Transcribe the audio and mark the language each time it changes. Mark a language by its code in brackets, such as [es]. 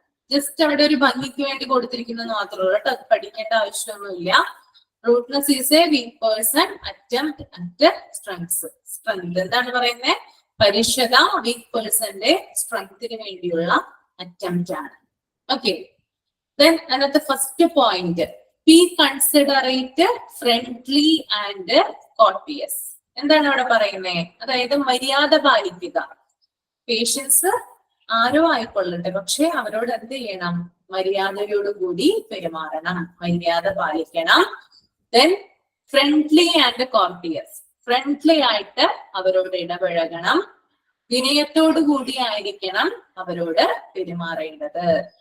[ml] Just അവിടെ ഒരു ഭംഗിക്ക് വേണ്ടി കൊടുത്തിരിക്കുന്നത് മാത്രമേ ഉള്ളൂ കേട്ടോ, അത് പഠിക്കേണ്ട ആവശ്യമൊന്നുമില്ല. [en] Rudeness is a weak person attempt at strength. [ml] എന്താണ് പറയുന്നത്? പരുഷത വീക്ക് പേഴ്സന്റെ സ്ട്രെങ്ത്തിന് വേണ്ടിയുള്ള അറ്റംപ്റ്റ് ആണ്. [en] Okay, then another first point, be considerate, friendly and courteous. [ml] എന്താണ് അവിടെ പറയുന്നത്? അതായത് മര്യാദ പാലിക്കുക. പേഷ്യൻസ് ആരോ ആയിക്കൊള്ളട്ടെ, പക്ഷെ അവരോട് എന്ത് ചെയ്യണം? മര്യാദയോടുകൂടി പെരുമാറണം, മര്യാദ പാലിക്കണം. [en] then friendly and courteous, [ml] friendly ആയിട്ട് അവരോട് ഇടപഴകണം, വിനയത്തോടു കൂടി ആയിരിക്കണം അവരോട് പെരുമാറേണ്ടത്.